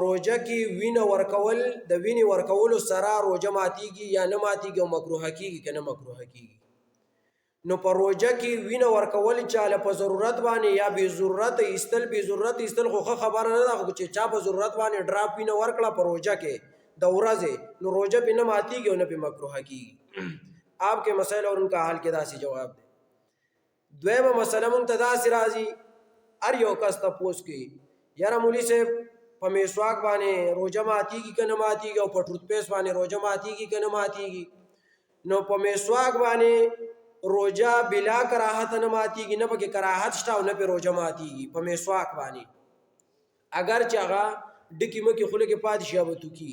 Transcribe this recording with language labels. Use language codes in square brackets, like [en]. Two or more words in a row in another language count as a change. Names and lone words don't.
[ps] روژه کې وینه ورکول د وینې ورکولو سره روژه ماتیږي یا نه ماتیږي او مکروه کیږي که نه مکروه کیږي. نو په روژه کې وینه ورکول چاله په ضرورت باندې یا بې ضرورت ایستل، بې ضرورت ایستل خو ښه خبره نه ده، خو چې چا په ضرورت باندې ډراپ وینه ورکړه په روژه کې د ورځې، نو روژه پې نه ماتیږي او نه پې مکروه کیږي. آپ کے مسائل اور ان کا حل کې داسې جواب دی. دویمه مسله مونږ ته داسې راځي، هر یو کس تپوس کوي یاره مولي صاحب په میسواک باندې روژه ماتیږي که نه ماتیږي او په ټوت پیسټ باندې روژه ماتیږي که نه ماتیږي. نو په میسواک باندې روژه بلا کراهت نه ماتیږي، نه پکې کراهت شته او نه پې روژه ماتیږي په میسواک باندې، اگر چې هغه ډکي مکې خوله کې پاتې شي یا به توکي.